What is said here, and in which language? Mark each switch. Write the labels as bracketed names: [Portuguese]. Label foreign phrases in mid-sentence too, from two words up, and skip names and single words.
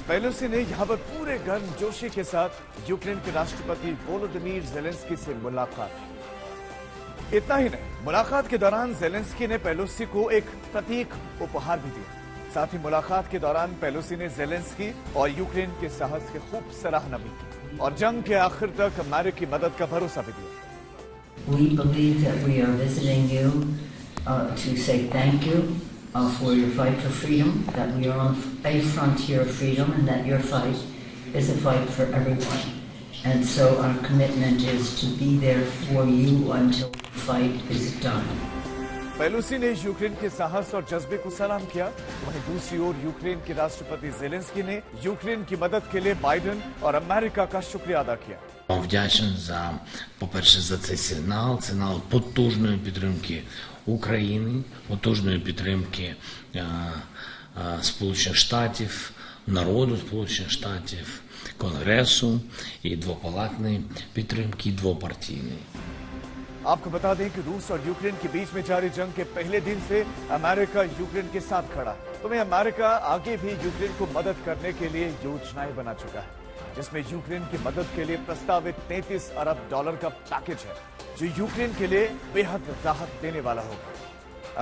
[Hindi] पेलोसी ने यहां पर पूरे गर्मजोशी के साथ यूक्रेन के राष्ट्रपति वोलोदिमीर जेलेंस्की से मुलाकात की। इतना ही नहीं, मुलाकात के दौरान जेलेंस्की ने पेलोसी को एक प्रतीक उपहार भी दिया। साथ ही मुलाकात के दौरान पेलोसी ने जेलेंस्की और यूक्रेन के साहस की खूब सराहना भी की और जंग के आखिर तक अमेरिकी मदद का भरोसा भी दिया। [English] We believe that we are visiting you to say thank you for your fight for freedom, that we are on a frontier of freedom and that your fight is a fight for everyone. And so our commitment is to be there for you until the fight is done. [Hindi] पेलोसी ने यूक्रेन के साहस और जज्बे को सलाम किया। वहीं दूसरी ओर यूक्रेन के राष्ट्रपति जेलेंस्की ने यूक्रेन की मदद के लिए बाइडेन और अमेरिका का शुक्रिया अदा किया। [Ukrainian] Вдячний за, по-перше, за цей сигнал потужної підтримки України, потужної підтримки Сполучених Штатів, народу Сполучених Штатів, Конгресу і двопалатної підтримки, двопартійної. [Hindi] आपको बता दें कि रूस और यूक्रेन के बीच में जारी जंग के पहले दिन से अमेरिका यूक्रेन के साथ खड़ा है। तो अमेरिका आगे भी यूक्रेन को मदद करने के लिए योजनाएं बना चुका है, जिसमें यूक्रेन की मदद के लिए प्रस्तावित $33 अरब का पैकेज है, जो यूक्रेन के लिए बेहद राहत देने वाला होगा।